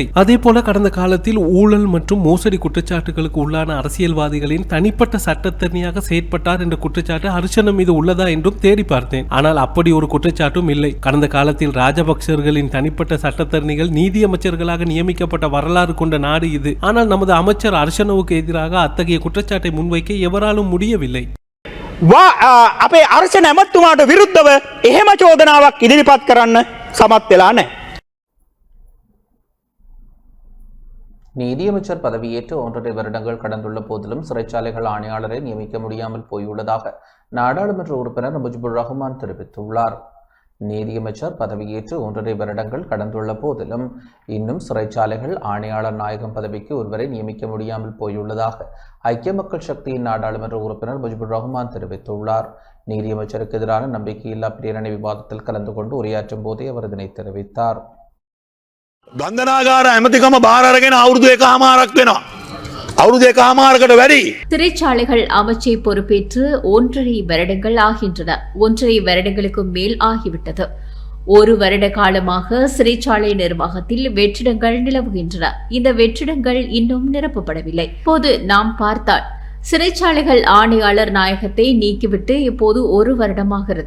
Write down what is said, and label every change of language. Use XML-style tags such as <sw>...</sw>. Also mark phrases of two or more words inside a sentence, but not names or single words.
<ta>அதே போல கடந்த காலத்தில் ஊழல் மற்றும் மோசடி குற்றச்சாட்டுகளுக்கு உள்ளான அரசியல்வாதிகளின் தனிப்பட்ட சட்டத்தரணியாக செயற்பட்டார் என்ற குற்றச்சாட்டு ஹர்ஷன மீது உள்ளதா என்றும் தேடி பார்த்தேன். ஆனால் அப்படி ஒரு குற்றச்சாட்டும் இல்லை. கடந்த காலத்தில் ராஜபக்சர்களின் தனிப்பட்ட சட்டத்தரணிகள் நீதி அமைச்சர்களாக நியமிக்கப்பட்ட வரலாறு கொண்ட நாடு இது. ஆனால் நமது அமைச்சர் ஹர்ஷனவுக்கு எதிராக அத்தகைய குற்றச்சாட்டை முன்வைக்க எவராலும் முடியவில்லை.</ta> <si>අපේ අර්ශන ඇමත්තුමාට විරුද්ධව එහෙම චෝදනාවක් ඉදිරිපත් කරන්න සමත් වෙලා නැහැ.</si> <ta>நீதியமைச்சர் பதவியேற்று 1.5 வருடங்கள் கடந்துள்ள போதிலும் சிறைச்சாலைகள் ஆணையாளரை நியமிக்க முடியாமல் போயுள்ளதாக நாடாளுமன்ற உறுப்பினர் முஜிபுர் ரஹ்மான் தெரிவித்துள்ளார். நீதியமைச்சர் பதவியேற்று 1.5 வருடங்கள் கடந்துள்ள போதிலும் இன்னும் சிறைச்சாலைகள் ஆணையாளர் நாயகம் பதவிக்கு ஒருவரை நியமிக்க முடியாமல் போயுள்ளதாக ஐக்கிய மக்கள் சக்தியின் நாடாளுமன்ற உறுப்பினர் முஜிபுர் ரஹ்மான் தெரிவித்துள்ளார். நீதியமைச்சருக்கு எதிரான நம்பிக்கையில்லா பிரேரணை விவாதத்தில் கலந்து கொண்டு உரையாற்றும் போதே அவர் இதனை தெரிவித்தார்.</ta> <si>ගන්ධනාගාර ඇමතිකම බාර අරගෙන අවුරුදු 1.5ක් වෙනවා. අවුරුදු 1.5කට වැඩි.</si> <ta>சிறைச்சாலைகள் அமைச்சை பொறுப்பேற்று 1.5 வருடங்கள் ஆகின்றன. 1.5 வருடங்களுக்கு மேல் ஆகிவிட்டது. 1 வருட காலமாக சிறைச்சாலை நிர்வாகத்தில் வெற்றிடங்கள் நிலவுகின்றன. இந்த வெற்றிடங்கள் இன்னும் நிரப்பப்படவில்லை. இப்போது நாம் பார்த்தால் சிறைச்சாலைகள் ஆணையாளர் நாயகத்தை நீக்கிவிட்டு இப்போது 1 வருடமாகிறது.</ta>